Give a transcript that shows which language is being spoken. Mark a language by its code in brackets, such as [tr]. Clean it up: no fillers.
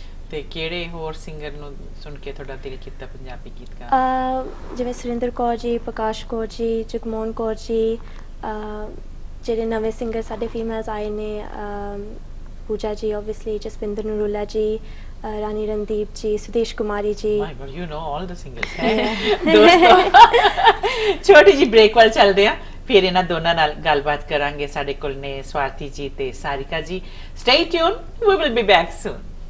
[pa] ਤੇ ਕਿਹੜੇ ਹੋਰ ਸਿੰਗਰ ਨੂੰ ਸੁਣ ਕੇ ਤੁਹਾਡਾ ਦਿਲ ਕੀਤਾ ਪੰਜਾਬੀ ਗੀਤ ਗਾਉਣ? ਜਿਵੇਂ ਸੁਰਿੰਦਰ ਕੌਰ ਜੀ, ਪ੍ਰਕਾਸ਼ ਕੌਰ ਜੀ, ਜਗਮੋਹਨ ਕੌਰ ਜੀ, ਜਿਹੜੇ ਨਵੇਂ ਸਿੰਗਰ ਸਾਡੇ ਫੀਮੇਲਸ ਆਏ ਨੇ, ਪੂਜਾ ਜੀ ਓਬਵੀਅਸਲੀ, ਜਸਵਿੰਦਰ ਨਰੂਲਾ ਜੀ, रानी रणदीप जी, Sudesh Kumari ji. [en] My God, you know all the singers [pa] है ਦੋਸਤੋ। ਛੋਟੀ ਜੀ ਬ੍ਰੇਕ ਵੱਲ ਚੱਲਦੇ ਆ, ਫਿਰ ਇਹਨਾਂ ਦੋਨਾਂ ਨਾਲ ਗੱਲਬਾਤ ਕਰਾਂਗੇ। ਸਾਡੇ ਕੋਲ ਨੇ ਸਵਾਰਥੀ ਜੀ ਤੇ ਸਾਰਿਕਾ ਜੀ। [en] Stay tuned, we will be back soon।